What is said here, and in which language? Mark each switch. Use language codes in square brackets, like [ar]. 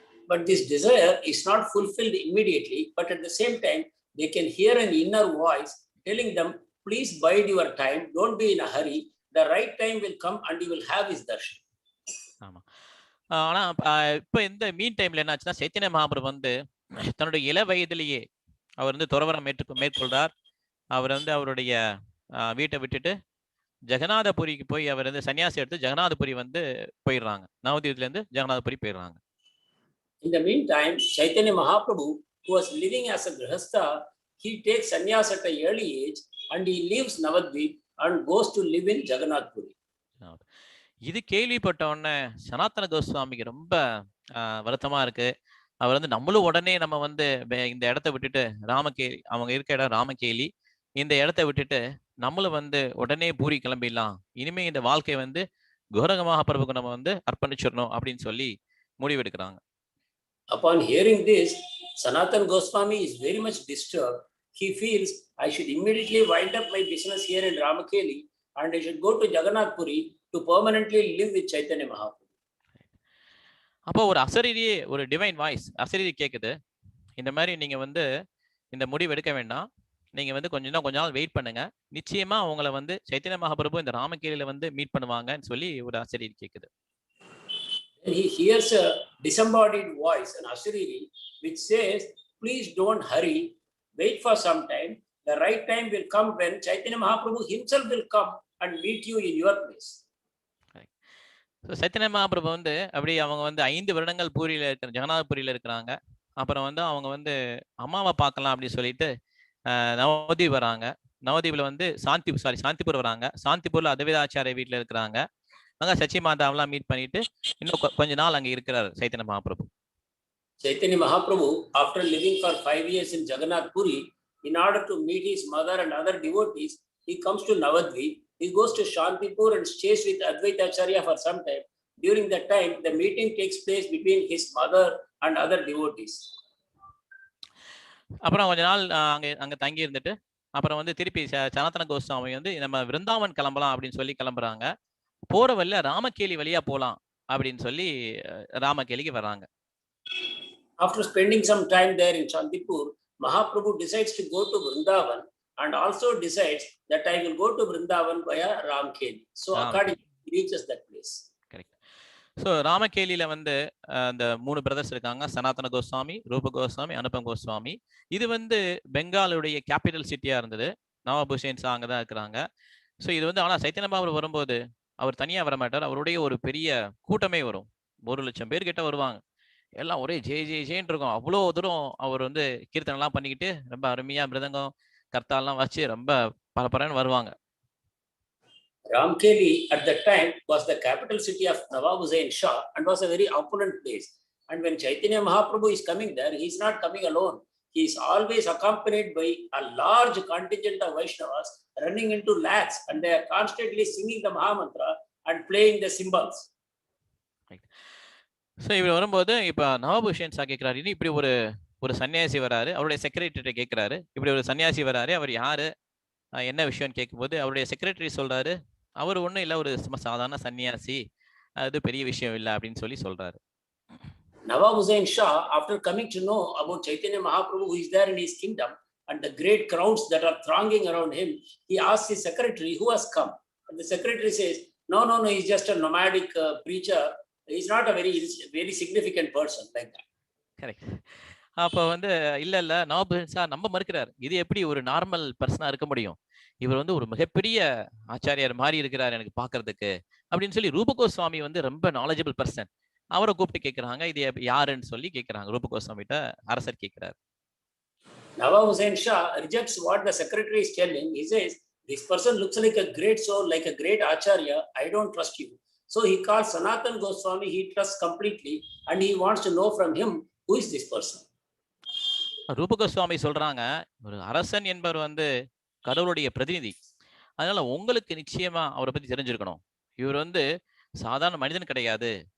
[en] But this desire is not fulfilled immediately, but at the same time, they can hear an inner voice telling them, please bide your time, don't be in a hurry, the right time will come and you will have his darshan. [ta] ஆமா, ஆனா இப்போ இந்த [en] மீன் டைம்ல [ta] என்னாச்சுன்னா, சைத்தன்ய மகாபிரபு வந்து தன்னுடைய இள வயதிலேயே அவர் வந்து துறவரம் மேற்கொள்றார். அவர் வந்து அவருடைய வீட்டை விட்டுட்டு ஜெகநாதபுரிக்கு போய் அவர் வந்து சன்னியாசி எடுத்து ஜெகநாதபுரி வந்து போயிடுறாங்க. நவதீபத்துல இருந்து ஜெகநாதபுரி போயிடுறாங்க. [en] In the meantime, Chaitanya Mahaprabhu, who was living as a grihastha, he takes sannyas at an early age and he leaves Navadvip and goes to live in Jagannath Puri. [ta] இது கேள்விப்பட்ட உடனே சனாதன கோஸ்வாமிக்கு ரொம்ப வருத்தமா இருக்கு. அவர் வந்து நம்மளும் உடனே நம்ம வந்து இந்த இடத்த விட்டுட்டு ராமகேலி, அவங்க இருக்க இடம் ராமகேலி, இந்த இடத்த விட்டுட்டு நம்மளும் வந்து உடனே பூரி கிளம்பிடலாம், இனிமே இந்த வாழ்க்கை வந்து கௌரங்க மகாபிரபுக்கு நம்ம வந்து அர்ப்பணிச்சிடணும் அப்படின்னு சொல்லி முடிவெடுக்கிறாங்க. [en] Upon hearing this, Sanatana Goswami is very much disturbed. He feels, I should immediately wind up my business here in Ramakeli and I should go to Jagannath Puri to permanently live with Chaitanya Mahaprabhu. [ta] அப்போ ஒரு அசரீரியே, ஒரு divine voice அசரீரி கேட்குது, இந்த மாதிரி நீங்க வந்து இந்த முடிவு எடுக்க வேண்டாம், நீங்க வந்து கொஞ்ச நாள் வெயிட் பண்ணுங்க, நிச்சயமா அவங்கள வந்து சைத்தன்ய மகாபிரபு இந்த ராமகேலியில வந்து மீட் பண்ணுவாங்கன்னு சொல்லி ஒரு அசரீரி கேட்குது. [en] He hears a disembodied voice, an asariri, which says, please don't hurry, wait for some time, the right time will come when Chaitanya Mahaprabhu himself will come and meet you in your place. [ta] Chaitanya Mahaprabhu வந்து அப்படி அவங்க வந்து 5 வருடங்கள் பூரியில இருக்கிற ஜெகநாதபுரியில இருக்கிறாங்க. அப்புறம் வந்து அவங்க வந்து அம்மாவை பார்க்கலாம் அப்படின்னு சொல்லிட்டு நவதீப் வராங்க. நவதீப்ல வந்து சாந்திபூர் வராங்க. சாந்திபூர்ல அதவிதாச்சாரிய வீட்டுல இருக்கிறாங்க. அங்க சச்சி மாதாவெல்லாம் மீட் பண்ணிட்டு இன்னும் கொஞ்ச நாள் அங்க இருக்கிறார் Chaitanya Mahaprabhu. [en] Chaitanya Mahaprabhu, after living for 5 years in Jagannath Puri, in order to meet his mother and other devotees, he comes to Navadvip. He goes to Shantipur and stays with Advaita Acharya for some time. During that time, the meeting takes place between his mother and other devotees. [ta] அப்புறம் கொஞ்ச நாள் அங்க தங்கி இருந்துட்டு அப்புறம் வந்து திருப்பி சனாதன கோஸ்வாமி வந்து நம்ம விருந்தாவன் கிளம்பலாம் அப்படின்னு சொல்லி கிளம்புறாங்க. போற வழியில ராமகேலி வழியா போலாம் அப்படின்னு சொல்லி ராமகேலிக்கு வராங்க. [en] After spending some time there in Shantipur, Mahaprabhu decides to go to Vrindavan and also decides that I will go to Vrindavan via Ramkeli. So accordingly, he reaches that place. Correct. [ta] So ராமகேலியில வந்து அந்த 3 brothers இருக்காங்க, சனாதன கோஸ்வாமி, ரூப கோஸ்வாமி, அனுபம் கோஸ்வாமி. இது வந்து பெங்காலுடைய capital சிட்டியா இருந்தது. நவாப் Hussein Shah அங்கதான் இருக்கிறாங்க. So இது வந்து ஆனா சைத்தன்ய மகாபிரபு வரும்போது அவர் தனியா வர மாட்டார், அவருடைய ஒரு பெரிய கூட்டமே வரும். 1,00,000 பேர் கிட்ட வருவாங்க. எல்லாம் ஒரே ஜெயின்னு இருக்கும். அவ்வளோ தூரம் அவர் வந்து கீர்த்தனை எல்லாம் பண்ணிக்கிட்டு ரொம்ப அருமையா மிருதங்கம் கர்த்தாலாம் வச்சு ரொம்ப பரபரன்னு வருவாங்க. [en] Ramkeli at that time was the capital city of Nawab Hussain Shah and was a very opulent place. And when Chaitanya Mahaprabhu is coming there, he is not coming alone. He is always accompanied by a large contingent of Vaishnavas running into lakhs, and they are constantly singing the Mahamantra and playing the cymbals. [ta] So இவர் வரும்போது இப்போ நவாப் Hussein Shah கேட்கிறாரு, இப்படி ஒரு சன்னியாசி வராரு, அவருடைய செக்ரட்டரிட்ட கேட்கிறாரு, இப்படி ஒரு சன்னியாசி வராரு, அவர் யாரு, என்ன விஷயம்னு கேட்கும்போது அவருடைய செக்ரட்டரி சொல்றாரு, அவர் ஒண்ணும் இல்ல, ஒரு சும்மா சாதாரண சன்னியாசி, அது பெரிய விஷயம் இல்ல அப்படின்னு சொல்லி சொல்றாரு. [en] Nawab Hussain Shah, after coming to know about Chaitanya Mahaprabhu who is there in his kingdom and the great crowds that are thronging around him, he asks his secretary who has come. And the secretary says, no, he's just a nomadic preacher. He's not a very significant person like that. [ta] Correct. அப்ப வந்து இல்ல நவாப் ஷா நம்ப மறுக்கிறார். இது எப்படி ஒரு normal பர்சனா இருக்க முடியும்? இவர் வந்து ஒரு மிகப்பெரிய ஆச்சாரியார் மாறி இருக்கிறார் எனக்கு பார்க்கிறதுக்கு அப்படின்னு சொல்லி ரூப கோஸ்வாமி வந்து ரொம்ப [en] Knowledgeable person. [ta] அவரை கூப்பிட்டு கேட்கிறாங்க, இது யாருன்னு சொல்லி கேட்கிறாங்க. ரூப கோஸ்வாமிட்ட அரசர் கேட்கிறார். [en] Nawab Hussain Shah rejects what the secretary is telling. He says, this person looks like a great soul, like a great acharya. I don't trust you. So he calls Sanatan Goswami. He trusts completely and he wants to know from him, who is this person? [ta] ரூப கோஸ்வாமி சொல்றாங்க, ஒரு அரசன் என்பவர் வந்து கடவுளுடைய பிரதிநிதி. அதனால உங்களுக்கு நிச்சயமா அவரை பத்தி தெரிஞ்சிருக்கணும். இவர் வந்து சாதாரண மனிதன் கிடையாது.